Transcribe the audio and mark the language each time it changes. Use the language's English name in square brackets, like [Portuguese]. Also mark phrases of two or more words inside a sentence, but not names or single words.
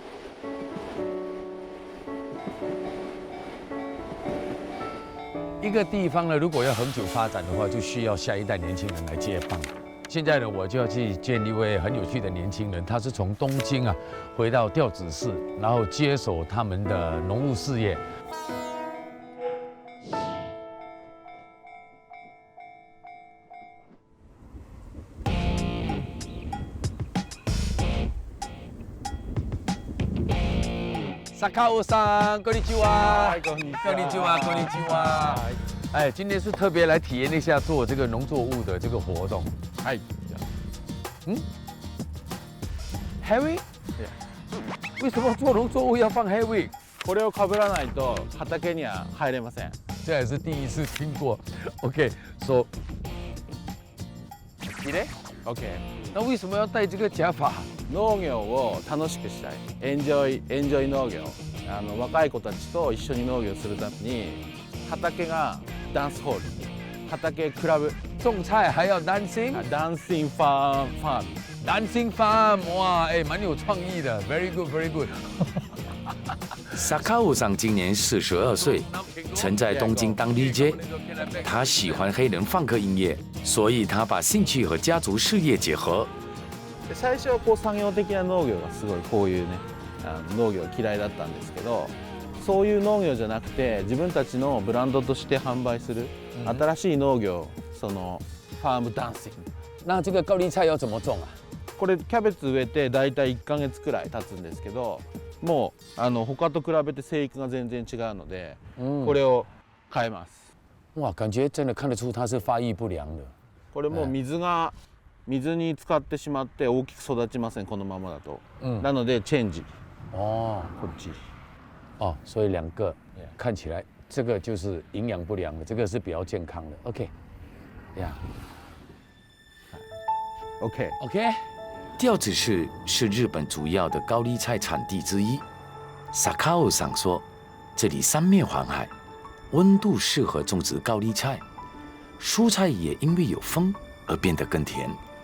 [Chinese] 一个地方呢，如果要恒久发展的话，就需要下一代年轻人来接棒。现在呢，我就要去见一位很有趣的年轻人，他是从东京啊回到调子市，然后接手他们的农务事业。 [Japanese] 坂尾さん，こんにちは。こんにちは，こんにちは。 [Chinese] 哎，今天是特别来体验一下做这个农作物的这个活动。哎，heavy？为什么做农作物要放 heavy？ [Japanese] これを被らないと畑には入れません。 [Chinese] 这也是第一次听过。 [English] OK，so， [Chinese] 你嘞 ？OK， 那为什么要戴这个假发？ [Japanese] 農業を楽しくしたい。エンジョイ農業。若い子たちと一緒に農業するために畑がダンスホール、畑クラブ。 [Chinese] 种菜还要 dancing？ [English] dancing farm。 dancing farm， [Chinese] 哇，哎，蛮有创意的 ， [English] very good，very good。 [Chinese] 坂尾上今年42岁，曾在东京当 DJ。他喜欢黑人放克音乐，所以他把兴趣和家族事业结合。 [Japanese] 最初はこう産業的な農業がすごいこういうね農業嫌いだったんですけど、そういう農業じゃなくて自分たちのブランドとして販売する新しい農業、そのファームダンシング。 [Chinese] 那这个高丽菜要怎么种啊？ [Japanese] これキャベツ植えてだいたい1ヶ月くらい経つんですけど、もう他と比べて生育が全然違うので、これを変えます。哇，感觉真的看得出它是发育不良的。これも水に浸かってしまって大きく育ちません、このままだと。なのでチェンジ。哦，こっち。 [Chinese] 哦，所以2个看起来，这个就是营养不良的，这个是比较健康的。OK， 呀。OK。调子市是日本主要的高丽菜产地之一。坂尾上说，这里三面环海，温度适合种植高丽菜， 蔬菜也因为有风而变得更甜。